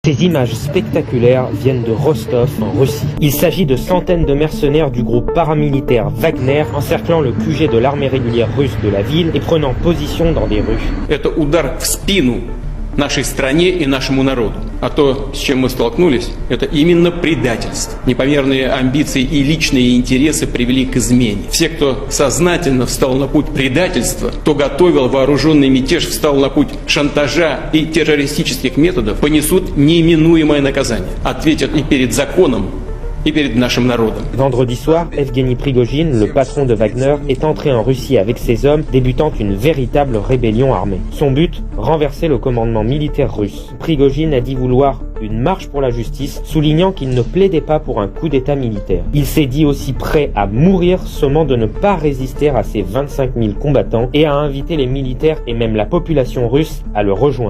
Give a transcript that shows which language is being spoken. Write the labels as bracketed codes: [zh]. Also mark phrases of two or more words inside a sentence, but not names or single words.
[fr] Ces images spectaculaires viennent de Rostov, en Russie. Il s'agit de centaines de mercenaires du groupe paramilitaire Wagner encerclant le QG de l'armée régulière russe de la ville et prenant position dans des rues. [ru] Это удар в спину нашей стране и нашему народу. А то, с чем мы столкнулись, это именно предательство. Непомерные амбиции и личные интересы привели к измене. Все, кто сознательно встал на путь предательства, кто готовил вооруженный мятеж, встал на путь шантажа и террористических методов, понесут неминуемое наказание. Ответят и перед законом, et перед нашим народом. [fr] Vendredi soir, Evgeny Prigojine, le patron de Wagner, est entré en Russie avec ses hommes, débutant une véritable rébellion armée. Son but, renverser le commandement militaire russe. Prigojine a dit vouloir une marche pour la justice, soulignant qu'il ne plaidait pas pour un coup d'état militaire. Il s'est dit aussi prêt à mourir, sommant de ne pas résister à ses 25 000 combattants et à inviter les militaires et même la population russe à le rejoindre.